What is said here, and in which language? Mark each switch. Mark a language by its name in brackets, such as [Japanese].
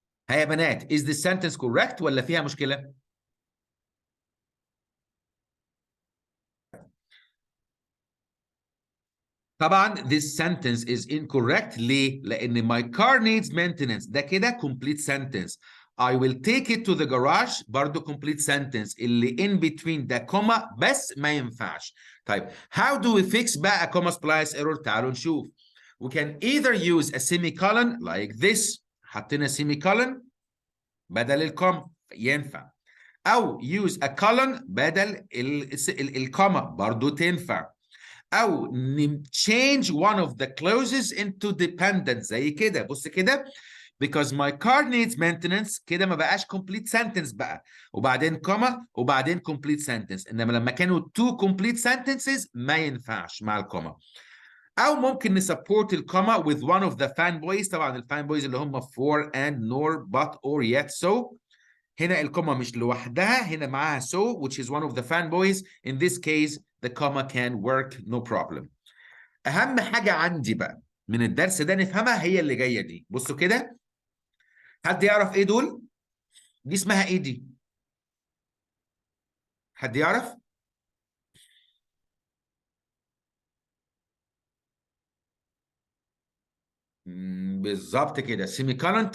[English] ها يا بنات is this sentence correct [Arabic] ولا فيها مشكله؟ [English] طبعا this sentence is incorrect. ليه؟ لأن my car needs maintenance [Arabic] ده كده [English] complete sentence. I will take it to the garage برضه complete sentence. [Arabic] اللي in between ده كوما بس ما ينفعش. [English] طيب how do we fix بقى a comma splice error؟ [Arabic] تعالوا نشوف. [English] We can either use a semicolon like this. [Arabic] حطينا semicolon بدل الكوما ينفع. أو [English] use a colon [Arabic] بدل الكوما برضه تنفع. [English] او change one of the clauses into dependent زي كده. [Arabic] بص كده [English] because my car needs maintenance [Arabic] كده ما بقاش complete sentence بقى وبعدين كوما وبعدين complete sentence. انما لما كانوا two complete sentences ما ينفعش مع الكوما. او ممكن نسبورت الكوما with one of the fanboys. طبعا الفان اللي هم [English] for and nor but or yet so. [Arabic] هنا الكوما مش لوحدها هنا معاها so [English] which is one of the fanboys. In this case the comma can work no problem. [Arabic] اهم حاجه عندي بقى من الدرس ده نفهمها هي اللي جايه دي. بصوا كده حد يعرف ايه دول؟ دي اسمها ايه دي؟ حد يعرف؟ بالظبط كده سيمي كولن.